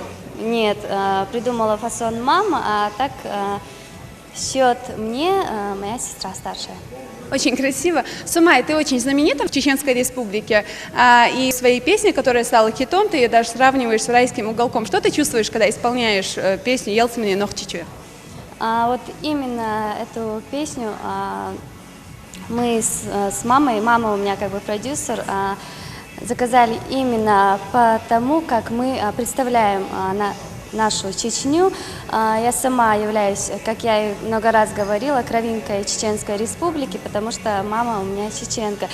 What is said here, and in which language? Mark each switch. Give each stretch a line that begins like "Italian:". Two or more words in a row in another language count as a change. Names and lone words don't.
Russian: Нет, придумала фасон мама, а так счет мне моя сестра старшая. Очень красиво. Сумай, ты очень знаменита в Чеченской Республике. И своей песни, которая стала хитом, ты ее даже сравниваешь с «Райским уголком». Что ты чувствуешь, когда исполняешь песню «Елсмани нох чечуя»? Вот именно эту песню мы с мамой, мама у меня как бы продюсер, заказали именно потому, как мы представляем нашу Чечню. Я сама являюсь, как я и много раз говорила, кровинкой Чеченской Республики, потому что мама у меня чеченка.